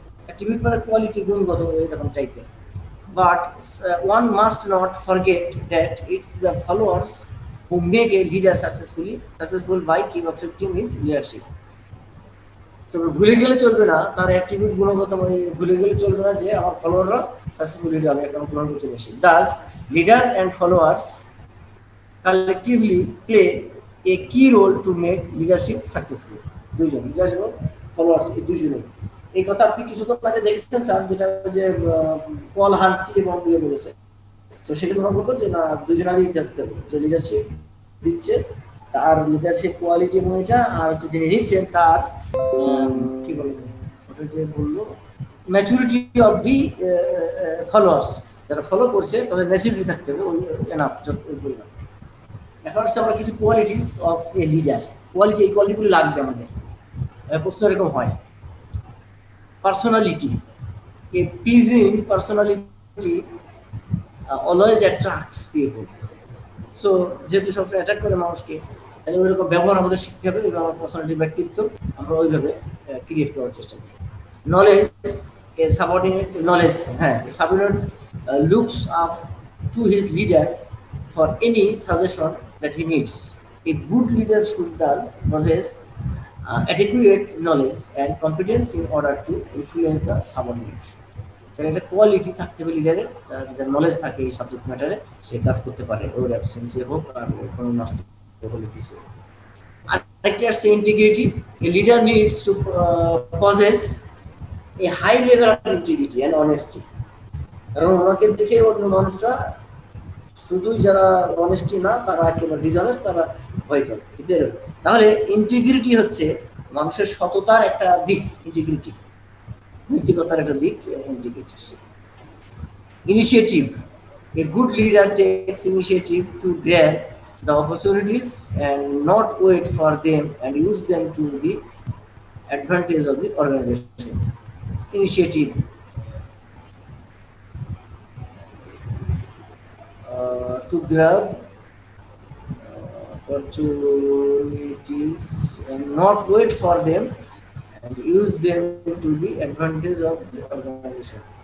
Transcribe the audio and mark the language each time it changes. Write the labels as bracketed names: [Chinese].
[Bangla] Attribute মানে quality, গুণগত এরকম টাইপের। [English] But one must not forget that it's the followers who make a leader successful by keep accepting his leadership. [Bangla] তবে ভুলে গেলে চলবে না, তার অ্যাট্রিবিউট গুণগত ভুলে গেলে চলবে না যে আমার ফলোয়াররা সাকসেসফুল লিডার হবে, একটা গ্রহণ করতে বেশি। [English] Thus, leader and followers collectively play a key role to make leadership successful. [Bangla] দুইজন, লিডার এবং ফলোয়ার্স, এই দুইজনেই। এই কথা আপনি কিছুক্ষণ আগে দেখেছেন স্যার, যেটা যে পল হার্সি এবং ইয়ে বলেছে। তো সেটা আমরা বলবো যে না, দুজনেরই থাকতে হবে, যে লিডারশিপ দিচ্ছে তার লিডারশিপ কোয়ালিটি এবং এটা, আর হচ্ছে যিনি নিচ্ছেন তার কি বলেছে ওটা যে বললো [English] maturity of the followers, [Bangla] যারা ফলো করছে তাদের ম্যাচুরিটি থাকতে হবে ওই এনাফ যত পরিমাণ। এখন হচ্ছে আমরা কিছু [English] qualities of a leader, [Bangla] quality, এই কোয়ালিটিগুলো লাগবে আমাদের। প্রশ্ন এরকম হয়। [English] Personality, a pleasing personality always attracts people. [Bangla] So যেহেতু সবসময় অ্যাট্রাক্ট করে মানুষকে, তাহলে ওইরকম ব্যবহার আমাদের শিখতে হবে এবং আমার পার্সোনালিটি, ব্যক্তিত্ব আমরা ওইভাবে ক্রিয়েট করার চেষ্টা করি। [English] Knowledge, a subordinate knowledge, হ্যাঁ, subordinate looks up to his leader for any suggestion that he needs. A good leader should thus possess adequate knowledge and competence in order to influence the subordinate. [Bangla] তাহলে একটা quality থাকতে হবে লিডারের, যার knowledge থাকে এই subject ম্যাটারে, সে কাজ করতে পারে, ওর অ্যাবসেন্সে হোক আর কোনো নষ্ট হলে কিছু। আরেকটি আসছে [English] Integrity. A leader needs to possess a high level of integrity and honesty. [Bangla] কারণ ওনাকে দেখে অন্য মানুষরা, শুধুই যারা অনেস্টি না তারা একেবারে ডিসঅনেস্ট, তারা ভয় পাবে। তাহলে ইন্টিগ্রিটি হচ্ছে মানুষের সততার একটা দিক, ইন্টিগ্রিটি নৈতিকতার একটা দিক, integrity. [English] Initiative, a good leader takes initiative to grab the opportunities and not wait for them and use them to the advantage of the organization. Initiative, to grab opportunities and not wait for them and use them to the advantage of the organization.